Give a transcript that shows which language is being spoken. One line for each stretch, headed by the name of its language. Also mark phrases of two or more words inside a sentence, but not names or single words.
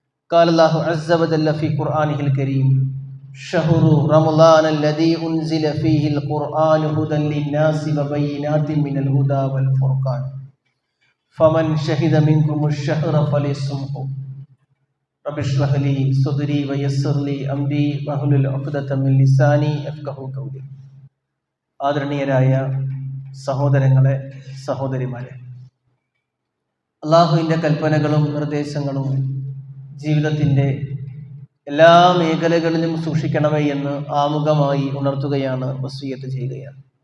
Arabic: قال الله عز وجل في قرآنه الكريم شهر رمضان الذي أنزل فيه القرآن هدى للناس وبينات من الهدى والفرقان فمن شهد منكم الشهر فليصمه رب اشرح لي صدري ويسر لي أمري واحلل عقدة من لساني يفقهوا قولي.
Malayalam: ആദരണീയരായ സഹോദരങ്ങളെ, സഹോദരിമാരെ, അള്ളാഹുവിൻ്റെ കൽപ്പനകളും നിർദ്ദേശങ്ങളും ജീവിതത്തിൻ്റെ എല്ലാ മേഖലകളിലും സൂക്ഷിക്കണമേ എന്ന് ആമുഖമായി ഉണർത്തുകയാണ്, വസിയ്യത്ത് ചെയ്യുകയാണ്.